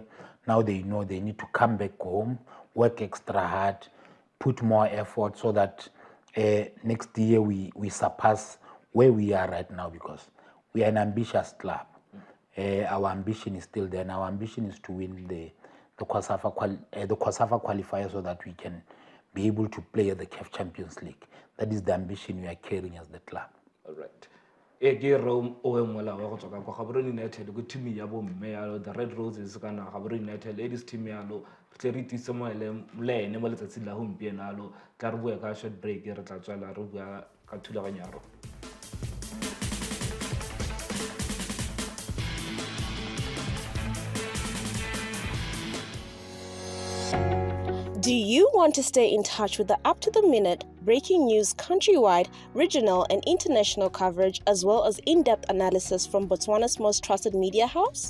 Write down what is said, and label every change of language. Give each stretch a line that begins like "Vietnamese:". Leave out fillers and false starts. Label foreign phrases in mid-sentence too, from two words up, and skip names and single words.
English: Now they know they need to come back home, work extra hard, put more effort so that next year we surpass where we are right now, because we are an ambitious club. Our ambition is still there, and our ambition is to win the COSAFA qualifier so that we can be able to play at the CAF Champions League. That is the ambition we are carrying as the club. All right.
Tswana: Rome Mmolawa go tswa ka Gaborone United go team ya bo mme ya the Red Roses kana Gaborone United Ladies Team ya lo tle re tise mo le ene mo letsatsi la gompieno alo ka re bua ka
English: short break
Tswana: re tla tswela re bua ka thulaganyaro.
English: Do you want to stay in touch with the up-to-the-minute breaking news, countrywide, regional and international coverage, as well as in-depth analysis from Botswana's most trusted media house?